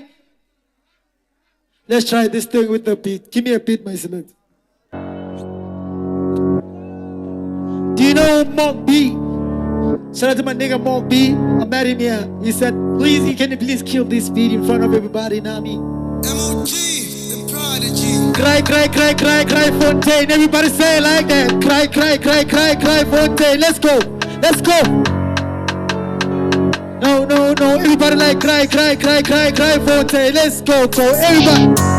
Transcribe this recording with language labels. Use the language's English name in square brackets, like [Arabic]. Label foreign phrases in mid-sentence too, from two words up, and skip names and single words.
[English] Let's try this thing with the beat. Give me a beat, my select. Do you know Monk B? Shout out to my nigga Monk B. I met him here. He said, please, can you please kill this beat in front of everybody, Nami? MOG, the prodigy. Cry, cry, cry, cry, cry, Fontaine. Everybody say it like that. Cry, cry, cry, cry, cry, Fontaine. Let's go. Let's go. No, no, no. Everybody like cry, cry, cry, cry, cry, Fontaine. Let's go, go. Everybody.